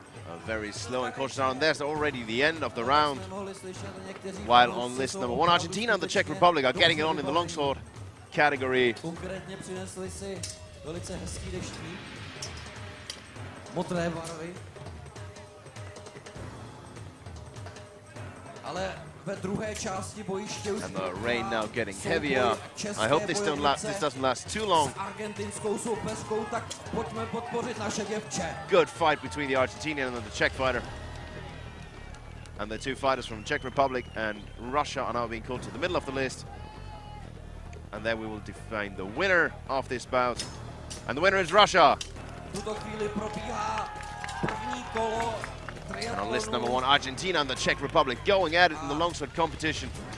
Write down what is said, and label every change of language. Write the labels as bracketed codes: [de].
[en] A very slow and cautious round. There's already the end of the round. While on list number 1, Argentina and the Czech Republic are getting it on in the longsword category. [cs] Konkrétně přinesli si velice hezký deštník. Modré barvy. Ale ve druhé části bojiště už [en] And the rain now getting heavier. I hope this doesn't last too long. [cs] S argentinskou soupeřkou, tak pojďme podpořit naše děvče. [en] Good fight between the Argentinian and the Czech fighter. And the two fighters from Czech Republic and Russia are now being called to the middle of the list. And then we will define the winner of this bout. And the winner is Russia. [cs] V tuto chvíli probíhá první kolo. [en] And on list number 1, Argentina and the Czech Republic going at it in the longsword competition.